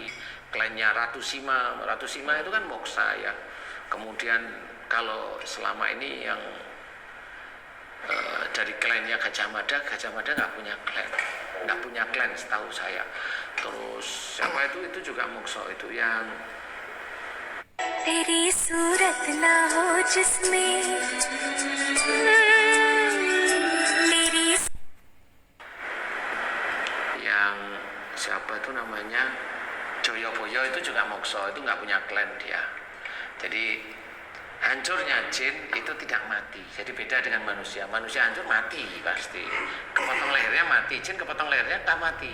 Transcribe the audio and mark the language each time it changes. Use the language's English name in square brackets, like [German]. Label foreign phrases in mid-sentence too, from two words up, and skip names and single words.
[Indonesian] Klannya Ratu Sima itu kan moksa ya. Kemudian kalau selama ini yang dari klannya Gajah Mada nggak punya klan setahu saya. Terus siapa itu juga moksa itu yang [Hindi] तेरी सूरत ना हो जिसमें तेरी [Indonesian] yang siapa itu namanya Joyoboyo itu juga moksa, itu nggak punya klan dia. Jadi hancurnya jin itu tidak mati, jadi beda dengan manusia. Manusia hancur mati pasti, kepotong lehernya mati, jin kepotong lehernya nggak mati.